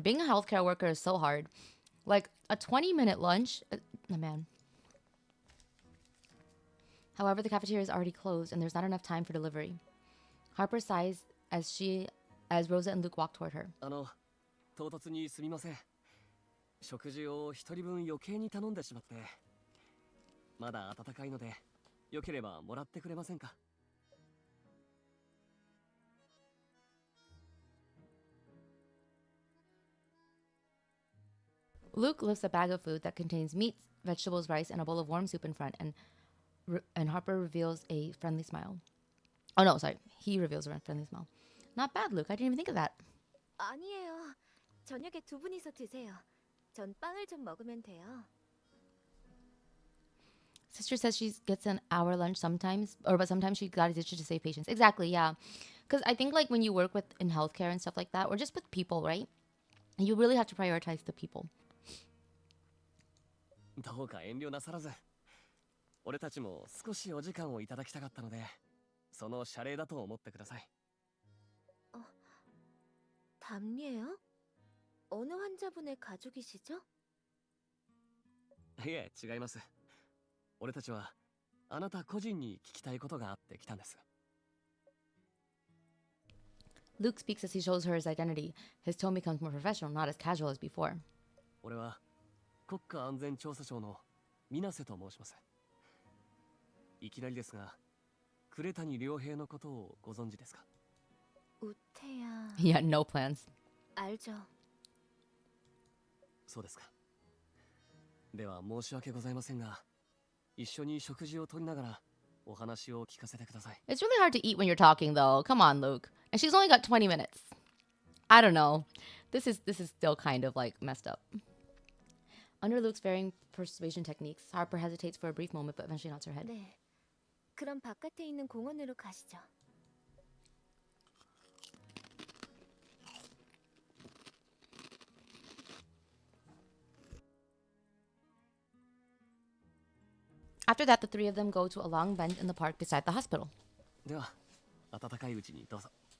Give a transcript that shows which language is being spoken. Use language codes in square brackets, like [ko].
[en] Being a healthcare worker is so hard. Like, a 20-minute lunch? Man. However, the cafeteria is already closed, and there's not enough time for delivery. Harper sighs as Rosa and Luke walk toward her. [ja] 唐突にすみません。食事を一人分余計に頼んでしまって。まだ温かいので、よければもらってくれませんか。 [en] Luke lifts a bag of food that contains meat, vegetables, rice, and a bowl of warm soup in front, and Harper reveals a friendly smile. Oh no, sorry. He reveals a friendly smile. Not bad, Luke. I didn't even think of that. [ko] 아니에요. 저녁에 두 분이서 드세요. 전 빵을 좀 먹으면 돼요. [en] Sister says she gets an hour lunch sometimes, but sometimes she got a ditch to save patients. Exactly, yeah. Because I think like when you work in healthcare and stuff like that, or just with people, right? You really have to prioritize the people. [ja] どうか遠慮なさらず。俺たちも少しお時間をいただきたかったので、その謝礼だと思ってください。 [ko] 담례요? 어느 환자분의 가족이시죠? [ja] いえ、違います。俺たちはあなた個人に聞きたいことがあって来たんです。 [en] Luke speaks as he shows her his identity. His tone becomes more professional, not as casual as before. [ja] 俺は国家安全調査庁の水瀬と申します。いきなりですが、呉谷良平のことをご存知ですか？ [ko] 우태야. [en] Yeah, no plans. [ko] 알죠. [ja] そうですか。では申し訳ございませんが、一緒に食事をとりながらお話を聞かせてください。 [en] It's really hard to eat when you're talking, though. Come on, Luke. And she's only got 20 minutes. I don't know. This is still kind of like messed up. Under Luke's varying persuasion techniques, Harper hesitates for a brief moment, but eventually nods her head. [ko] 네. 그럼 바깥에 있는 공원으로 가시죠. [en] After that, the three of them go to a long bench in the park beside the hospital. [ja] では温かいうちにどうぞ。